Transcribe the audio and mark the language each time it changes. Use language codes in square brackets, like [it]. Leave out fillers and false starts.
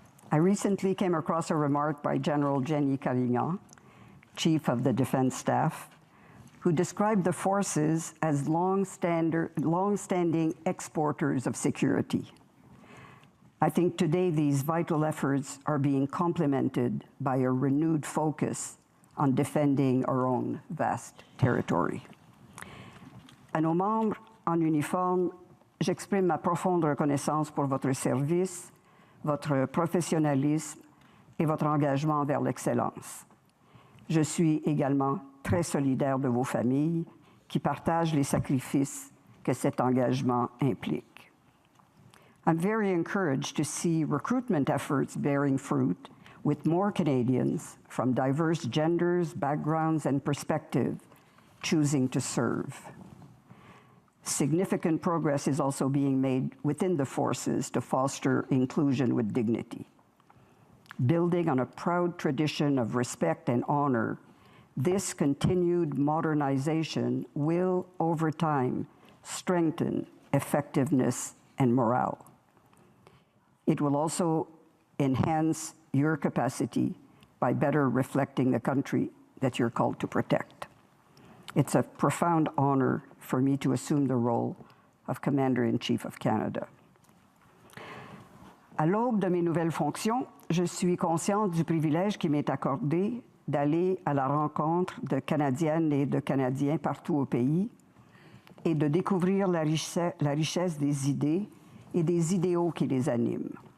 [en] I recently came across a remark by General Jenny Carignan, Chief of the Defense Staff, who described the forces as long-standing exporters of security. I think today these vital efforts are being complemented by a renewed focus on defending our own vast territory. [fr] À nos membres en uniforme, j'exprime ma profonde reconnaissance pour votre service, votre professionnalisme et votre engagement envers l'excellence. Je suis également très solidaire de vos familles qui partagent les sacrifices que cet engagement implique. [en] I'm very encouraged to see recruitment efforts bearing fruit with more Canadians from diverse genders, backgrounds, and perspectives choosing to serve. Significant progress is also being made within the forces to foster inclusion with dignity. Building on a proud tradition of respect and honor, this continued modernization will, over time, strengthen effectiveness and morale. It will also enhance your capacity by better reflecting the country that you're called to protect. It's a profound honor for me to assume the role of Commander-in-Chief of Canada. [fr] À l'aube de mes nouvelles fonctions, je suis consciente du privilège qui m'est accordé d'aller à la rencontre de Canadiennes et de Canadiens partout au pays et de découvrir la richesse des idées et des idéaux qui les animent.